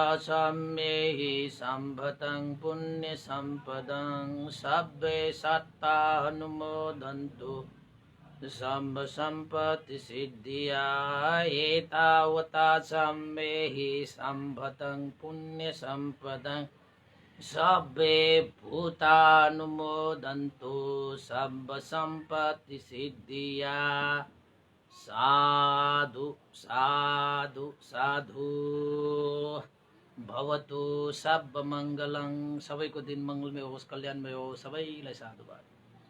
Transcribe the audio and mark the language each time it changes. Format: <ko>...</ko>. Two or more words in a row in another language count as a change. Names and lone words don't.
<pi>सम्मेहि सम्पदं पुण्यसम्पदं सब्बे सत्तानुमोदन्तु सम्ब सम्पत्ति सिद्धिया, एतावता सम्मेहि सम्पदं पुण्यसम्पदं सब्बे भूतानुमोदन्तु सम्ब सम्पत्ति सिद्धिया। साधु साधु साधु भवतु, सब मङ्गलं,</pi> <ne>सबैको दिन मङ्गलमय होस्, कल्याणमय होस्, सबैलाई साधुवाद।</ne>